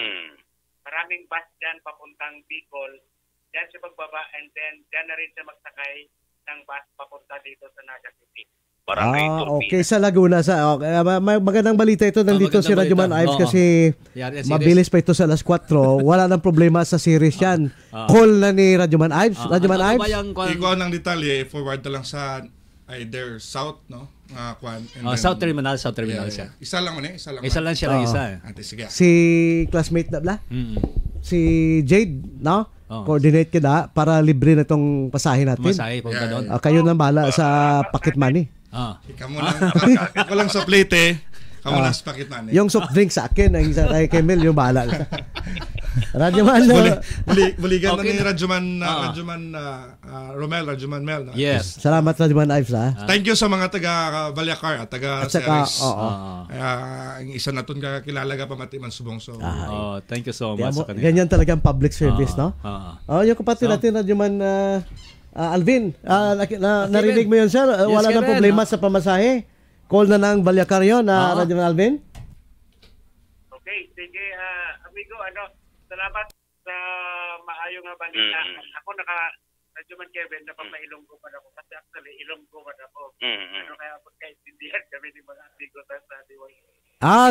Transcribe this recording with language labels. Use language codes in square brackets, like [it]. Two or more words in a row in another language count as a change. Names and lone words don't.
[tl] Maraming bus dyan papuntang Bicol. Dyan siya pagbaba and then dyan na rin siya magsakay ng bus papunta dito sa Naga City. Barangay Turbina. Okay, sa Laguna. Okay, magandang balita ito. Nandito si magandang Radyo Man balita. Ives Oo. kasi Yan, series. mabilis pa ito sa alas 4. Wala nang problema sa series yan. Call na ni Radyo Man Ives. Radyo Man Ano ba Ives. yung Ikaw ng detalye, forward na lang sa either south, no? Kwan. And then- South Terminal siya. Isa lang muna, isa lang. Isa lang siya, isa. Ate, sige. Si classmate na bla? Si Jade, no? Oo. Coordinate kita para libre na itong pasahin natin. Masahe, punta [en] Yeah. [tl] doon. Kayo nang bahala sa pocket money. Ikaw mo lang, ikaw lang sa plate eh. Ikaw mo lang sa packet money. Yung soft drink sa akin, ang isa kay Kemel, yung bahala. Radyo Man, Buligan Okay. na ni Radyoman Romel, Radyoman Mel. No? [en] Yes. [tl] salamat Radyo Man Ives, ha? [en] Thank you [tl] sa mga taga Balyacar at taga At saka, Ceres. oo. [hil] Ang isa na itong kakilala ka pamatiman subong. [tl] So, [en] Thank you so [tl] Kaya [en] much [tl] mo, sa kanila. ganyan talagang [en] public service, [tl] no? Yung kapatid natin, Radyo Man Alvin, narinig mo yun, sir? Wala Kevin. nang problema sa pamasahe. Call na ng Balyacar yun, Radyo Man Alvin? [hil] Okay, sige, amigo, salamat sa maayong balita. [tl] Ako Radyo Man Kevin, napapailonggo pa ako kasi actually ilonggo pa ako. Kaya pagkaintindihan kami ng mga amigo sa DYA.